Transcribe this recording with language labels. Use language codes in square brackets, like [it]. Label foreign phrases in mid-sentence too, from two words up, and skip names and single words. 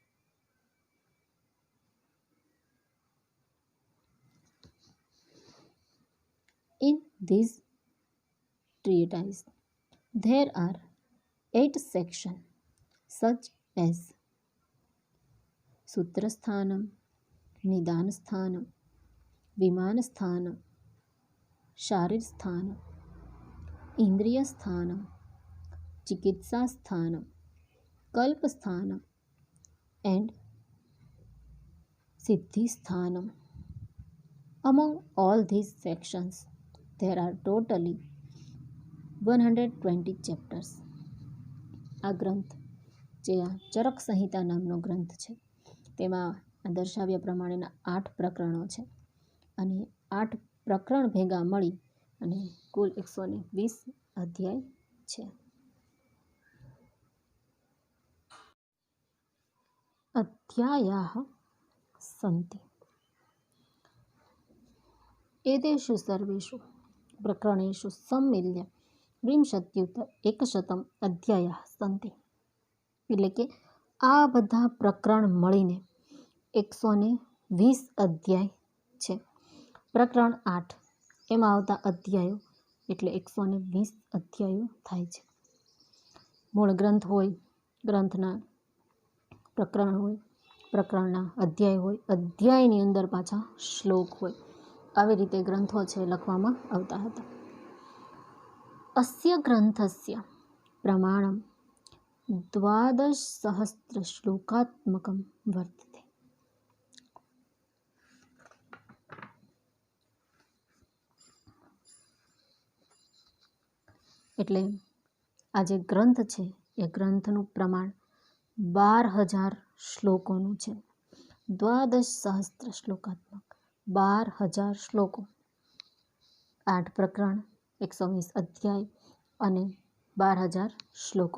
[en] In this treatise there are 8 sections such as [sa] सूत्रस्थानं, निदानस्थानं, विमानस्थानं, शारीरस्थानं, इंद्रियस्थानं, चिकित्सास्थानं, कल्पस्थानं and सिद्धिस्थानं. [en] Among all these sections there are totally 120 chapters. [gu] આ ગ્રંથ જે આ ચરક સંહિતા નામનો ગ્રંથ છે તેમાં દર્શાવ્યા પ્રમાણેના 8 પ્રકરણો છે અને 8 પ્રકરણ ભેગા મળી અને કુલ 120 અધ્યાય છે। [sa] અધ્યાયાः सन्ति। एतेषु सर्वेषु प्रकरणेषु सम्मिल्य 100 અધ્યાય સંતિ, [gu] એટલે કે આ બધા પ્રકરણ મળીને 120 અધ્યાય છે। પ્રકરણ 8 એમાં આવતા અધ્યાયો એટલે 120 અધ્યાયો થાય છે। મૂળ ગ્રંથ હોય, ગ્રંથના પ્રકરણ હોય, પ્રકરણના અધ્યાય હોય, અધ્યાયની અંદર પાછા શ્લોક હોય, આવી રીતે ગ્રંથો છે લખવામાં આવતા હતા। [sa] अस्य ग्रन्थस्य प्रमाणं 12,000 श्लोकात्मकं वर्तते। [gu] એટલે આ જે ગ્રંથ છે એ ગ્રંથનું પ્રમાણ 12,000 શ્લોકોનું છે। 12,000 શ્લોકાત્મક, 12,000 શ્લોકો, 8 પ્રકરણ, 120 અધ્યાય અને 12,000 શ્લોકો।